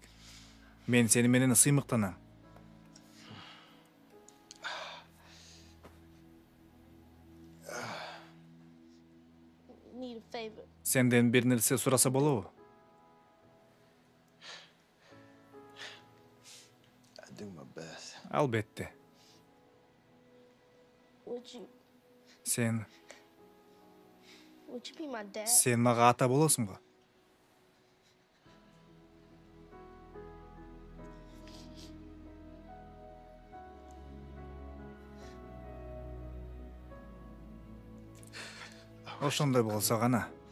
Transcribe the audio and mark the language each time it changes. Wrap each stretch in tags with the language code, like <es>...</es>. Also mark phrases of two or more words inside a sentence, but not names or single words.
<ky>Мен сени менен сыймыктанам. Сенден бир нерсе сураса болобу? Албетте.</ky> <en>with you?</en> <ky>Sen</ky> <en>Would you be my dad?</en> <ky>сен мага ата болосуңбу? Ошондой болсо гана.</ky>